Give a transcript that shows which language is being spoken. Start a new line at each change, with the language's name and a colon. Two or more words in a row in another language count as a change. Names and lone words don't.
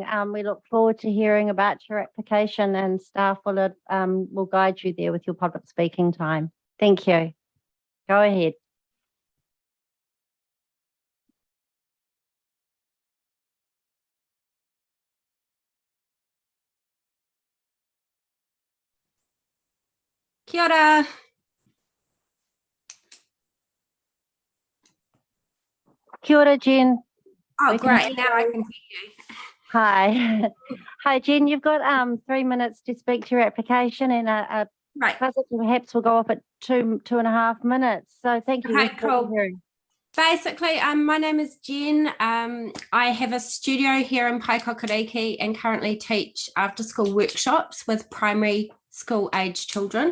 English: We look forward to hearing about your application, and staff will guide you there with your public speaking time. Thank you. Go ahead.
Māori: Kia ora. Kia ora, Jen.
English: Oh, great. Now I can hear you. Hi. Hi, Jen. You've got 3 minutes to speak to your application, and Right. perhaps will go off at 2.5 minutes. So thank you. Okay, cool. Basically, my name is Jen. I have a studio here in Paikokariki and currently teach after school workshops with primary school age children.